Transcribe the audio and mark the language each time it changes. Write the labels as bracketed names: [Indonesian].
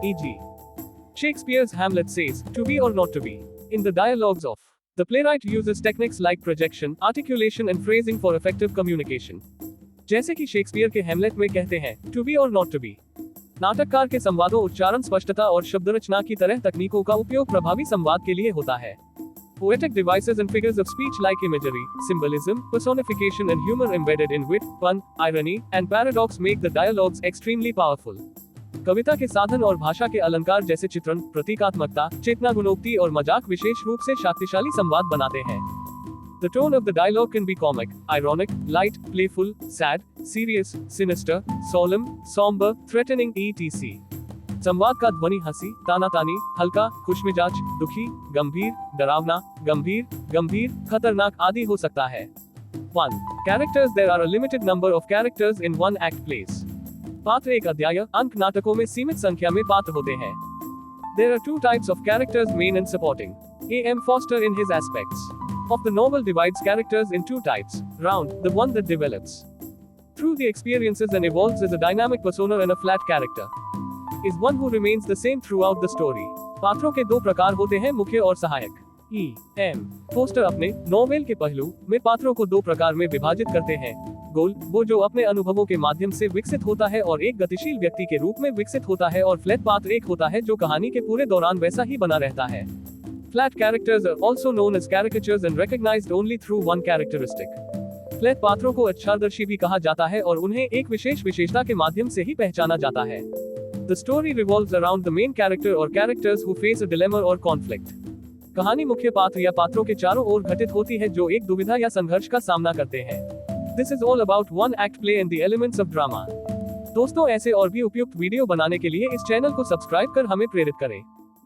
[English] E.g. Shakespeare's Hamlet says, "To be or not to be." In the dialogues of the playwright uses techniques like projection, articulation and phrasing for effective communication. [Hindi] जैसे कि Shakespeare के हेमलेट में कहते हैं, [English] "To be or not to be." [Hindi] नाटककार के संवादों उच्चारण स्पष्टता और शब्दरचना की तरह तकनीकों का उपयोग प्रभावी संवाद के लिए होता है. [English] Poetic devices and figures of speech like imagery, symbolism, personification and humor embedded in wit, pun, irony, and paradox make the dialogues extremely powerful. [Hindi] कविता के साधन और भाषा के अलंकार जैसे चित्रण, प्रतीकात्मकता, चेतना गुणोक्ति और मजाक विशेष रूप से शक्तिशाली संवाद बनाते हैं. [English] The tone of the dialogue can be comic, ironic, light, playful, sad, serious, sinister, solemn, somber, threatening etc. [Hindi] संवाद का ध्वनि हंसी, तानातानी, हल्का, खुशमिजाज, दुखी, गंभीर, डरावना, गंभीर, खतरनाक आदि हो सकता है. [English] 1. Characters. There are a limited number of characters in one act plays. [Hindi] पात्र एक अध्याय अंक नाटकों में सीमित संख्या में पात्र होते हैं. [English] There are two types of characters, main and supporting. A.M. Foster in his Aspects of the novel divides characters in two types. Round, the one that develops through the experiences and evolves as a dynamic persona and a flat character. Is one who remains the same throughout the story. [Hindi] पात्रों के दो प्रकार होते हैं, मुख्य और सहायक। [English] E.M. [Hindi] Poster अपने नॉवेल के पहलू में पात्रों को दो प्रकार में विभाजित करते हैं। गोल, वो जो अपने अनुभवों के माध्यम से विकसित होता है और एक गतिशील व्यक्ति के रूप में विकसित होता है, और फ्लैट पात्र एक होता है जो कहानी के पूरे दौरान वैसा ही बना रहता है। [English] Flat characters are also known as caricatures and recognized only through one characteristic. [Hindi] Flat पात्रों को अच्छादर्शी भी कहा जाता है और उन्हें एक विशेष विशेषता के माध्यम से ही पहचाना जाता है। [English] The story revolves around the main character or characters who face a dilemma or conflict. [Hindi] कहानी मुख्य पात्र या पात्रों के चारों ओर घटित होती है जो एक दुविधा या संघर्ष का सामना करते हैं। [English] This is all about one act play and the elements of drama. [Hindi] दोस्तों, ऐसे और भी उपयुक्त वीडियो बनाने के लिए इस चैनल को सब्सक्राइब कर हमें प्रेरित करें।